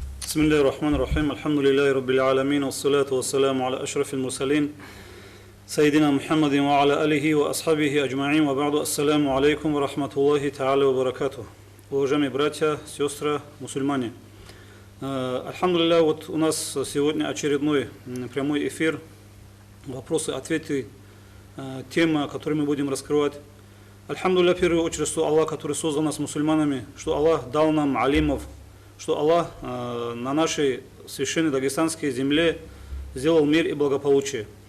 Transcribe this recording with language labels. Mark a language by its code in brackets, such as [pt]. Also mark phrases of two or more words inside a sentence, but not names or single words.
[ar] بسم الله الرحمن الرحيم الحمد لله رب العالمين والصلاة والسلام على أشرف المرسلين سيدنا محمد وعلى آله وأصحابه أجمعين وبعد السلام عليكم ورحمة الله تعالى وبركاته. [ru] Уважаемые братья, сестры, мусульмане. Альхамдулилля, вот у нас сегодня очередной прямой эфир, вопросы-ответы, тема, которую мы будем раскрывать. Альхамдулилля, в первую очередь, что Аллах, который создал нас мусульманами, что Аллах дал нам алимов, что Аллах на нашей священной дагестанской земле сделал мир и благополучие.